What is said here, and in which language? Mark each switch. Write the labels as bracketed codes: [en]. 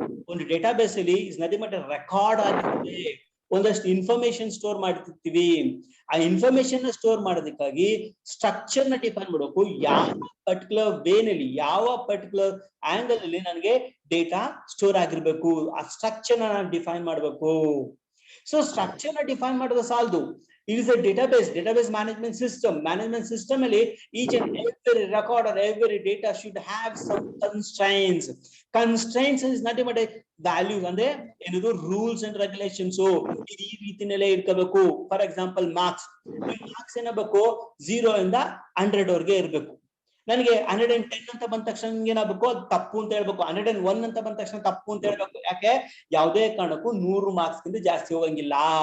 [kn] ಒಂದು data base ಅಲ್ಲಿ [en] is nothing but [kn] record ಆಗಿರುತ್ತೆ. ಒಂದಷ್ಟು ಇನ್ಫಾರ್ಮೇಶನ್ ಸ್ಟೋರ್ ಮಾಡ್ತಿರ್ತೀವಿ. ಆ ಇನ್ಫಾರ್ಮೇಶನ್ ಸ್ಟೋರ್ ಮಾಡೋದಕ್ಕಾಗಿ ಸ್ಟ್ರಕ್ಚರ್ ನ ಡಿಫೈನ್ ಮಾಡಬೇಕು. ಯಾವ ಪರ್ಟಿಕ್ಯುಲರ್ ವೇನಲ್ಲಿ, ಯಾವ ಪರ್ಟಿಕ್ಯುಲರ್ ಆಂಗಲ್ ಅಲ್ಲಿ ನನಗೆ ಡೇಟಾ ಸ್ಟೋರ್ ಆಗಿರ್ಬೇಕು, ಆ ಸ್ಟ್ರಕ್ಚರ್ ನ ನಾನು ಡಿಫೈನ್ ಮಾಡಬೇಕು. ಸೊ ಸ್ಟ್ರಕ್ಚರ್ ನ ಡಿಫೈನ್ ಮಾಡೋದು ಸಾಲದು. [en] It is a database management system. Management system ಅಲ್ಲಿ each and every record or every data should have some constraints. Constraints is nothing but values [kn] ಅಂದ್ರೆ ಏನದು [en] Rules and regulations. [kn] ಈ ರೀತಿನಲ್ಲೇ ಇರ್ಕೋಬೇಕು. [en] for example [kn] marks ಏನಾಗಬೇಕು, 0 ಇಂದ 100 ವರೆಗೆ ಇರ್ಬೇಕು. ನನಗೆ 110 ಅಂತ ಬಂದ ತಕ್ಷಣ ಏನಾಗಬೇಕು, ಅದು ತಪ್ಪು ಅಂತ ಹೇಳ್ಬೇಕು. 101 ಅಂತ ಬಂದ ತಕ್ಷಣ ತಪ್ಪು ಅಂತ ಹೇಳ್ಬೇಕು. ಯಾಕೆ, ಯಾವುದೇ ಕಾರಣಕ್ಕೂ 100 ಮಾರ್ಕ್ಸ್ ಗಿಂತ ಜಾಸ್ತಿ ಹೋಗಂಗಿಲ್ಲ.